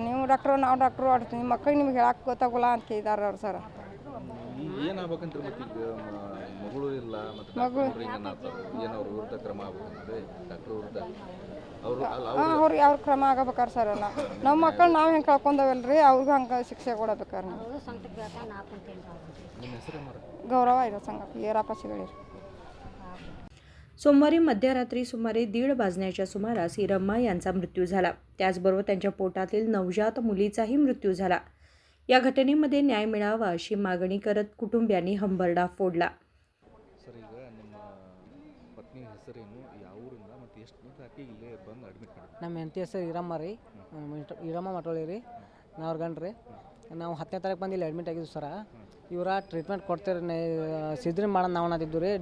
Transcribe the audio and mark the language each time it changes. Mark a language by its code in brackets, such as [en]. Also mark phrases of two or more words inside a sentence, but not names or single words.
[kn] ನೀವು ಡಾಕ್ಟ್ರು ನಾವು ಡಾಕ್ಟ್ರು ನಿಮ್ಮ ಮಕ್ಕಳಿಗೆ ನಿಮ್ಗೆ ಹೇಳಕ್ಕೆ ಗೊತ್ತಾಗೋಲ್ಲ ಅಂತ ಕೇಳಿದಾರೆ ಅವ್ರು ಸರ್. ಅವ್ರಿಗೆ ಅವ್ರ ಕ್ರಮ ಆಗಬೇಕಾರೆ ಸರ್. ನಮ್ಮ ಮಕ್ಕಳು ನಾವು ಹೆಂಗೆ ಕಳ್ಕೊಂಡವಲ್ರಿ ಅವ್ರಿಗೂ ಹಂಗೆ ಶಿಕ್ಷೆ ಕೊಡಬೇಕಾರೆ ನಾವು. [mr] गौरव आहे संघ येरापा शिगळे. सोमवारी मध्यरात्री सुमारे 1:30 वाजण्याच्या सुमारास इरम्मा यांचा मृत्यू झाला. त्याचबरोबर त्यांच्या पोटातील नवजात मुलीचाही मृत्यू झाला. या घटनेमध्ये न्याय मिळावा अशी मागणी करत कुटुंबियांनी हंबरडा फोडला. [kn] ನಮ್ಮ ಹೆಂಡತಿ ಹೆಸರು ಇರಮ್ಮ ರೀ. ಇರಮ್ಮ ಮಟೋಳಿ ರೀ. ನಾವು ಗಂಡ್ರಿ ನಾವು 10ನೇ ತಾರೀಕು ಬಂದು ಇಲ್ಲಿ ಅಡ್ಮಿಟ್ ಆಗಿದ್ವಿ ಸರ. ಇವರ ಟ್ರೀಟ್ಮೆಂಟ್ ಕೊಡ್ತೀರಿ ಸಿಜ್ರಿ ಮಾಡೋದು ನಾವು ಅನ್ನೋದಿದ್ದು ರೀ.